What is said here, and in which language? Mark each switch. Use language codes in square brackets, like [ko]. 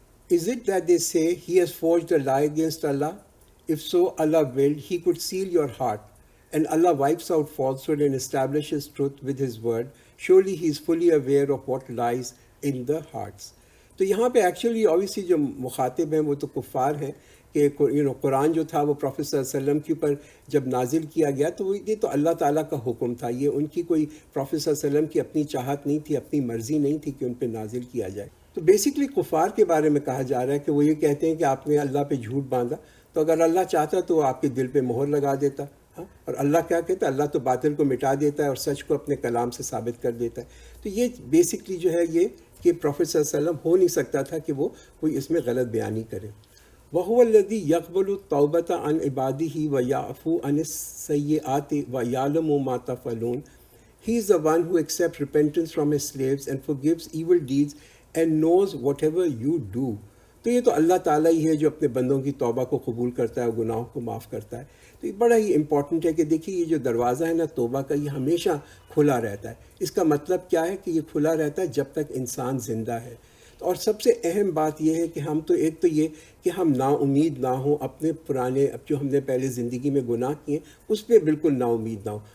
[en] Is it that they say he has forged a lie against Allah? If so, Allah willed, he could seal your heart. And Allah wipes out falsehood and establishes truth with his word. Surely he is fully aware of what lies in the hearts. [ur] تو یہاں پہ actually obviously جو مخاطب ہیں وہ تو کفار ہیں کہ قرآن جو تھا وہ پروفیٹ صلی اللہ علیہ وسلم کے اوپر جب نازل کیا گیا تو یہ تو اللہ تعالیٰ کا حکم تھا، یہ ان کی کوئی پروفیٹ صلی اللہ علیہ وسلم کی اپنی چاہت نہیں تھی، اپنی مرضی نہیں تھی کہ ان پہ نازل کیا جائے. تو بیسکلی کفار کے بارے میں کہا جا رہا ہے کہ وہ یہ کہتے ہیں کہ آپ نے اللہ پہ جھوٹ باندھا، تو اگر اللہ چاہتا تو وہ آپ کے دل پہ مہر لگا دیتا. اور اللہ کیا کہتا ہے؟ اللہ تو باطل کو مٹا دیتا ہے اور سچ کو اپنے کلام سے ثابت کر دیتا ہے. تو یہ بیسکلی جو ہے یہ کہ پروفیٹ صلی اللہ علیہ وسلم ہو نہیں سکتا تھا کہ وہ کوئی اس میں غلط بیانی کرے. [ar] وَهُوَ الَّذِي يَقْبَلُ التَّوْبَةَ عَنْ عِبَادِهِ وَيَعْفُو عَنِ السَّيِّئَاتِ وَيَعْلَمُ مَا تَفْعَلُونَ. [en] He is the one who accepts repentance from his slaves and forgives evil deeds and knows whatever you do. [ur] تو یہ تو اللہ تعالیٰ ہی ہے جو اپنے بندوں کی توبہ کو قبول کرتا ہے اور گناہوں کو معاف کرتا ہے. تو یہ بڑا ہی امپورٹنٹ ہے کہ دیکھیے یہ جو دروازہ ہے نا توبہ کا، یہ ہمیشہ کھلا رہتا ہے. اس کا مطلب کیا ہے کہ یہ کھلا رہتا ہے جب تک انسان زندہ ہے. اور سب سے اہم بات یہ ہے کہ ہم تو ایک تو یہ کہ ہم نا امید نہ ہوں اپنے پرانے جو ہم نے پہلے زندگی میں گناہ کیے اس پہ بالکل نا امید نہ ہوں.